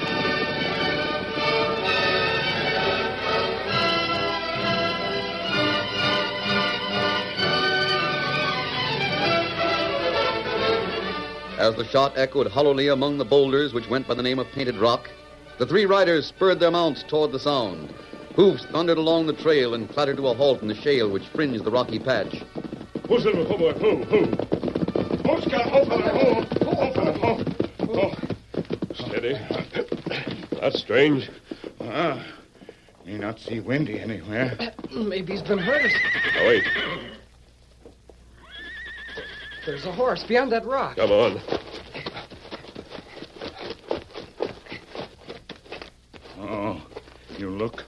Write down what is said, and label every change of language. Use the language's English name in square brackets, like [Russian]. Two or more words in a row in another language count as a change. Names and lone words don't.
[English] As the shot echoed hollowly among the boulders which went by the name of Painted Rock, the three riders spurred their mounts toward the sound. Hoofs thundered along the trail and clattered to a halt in the shale which fringed the rocky patch. Ho, Silver, ho, boy, ho, ho. Ho, Scout, ho, fella, ho. Ho, fella, ho. Ho. Steady. That's strange. Me not see Wendy anywhere. Maybe he's been hurt. Now, wait. There's a horse beyond that rock. Come on. Oh, you look.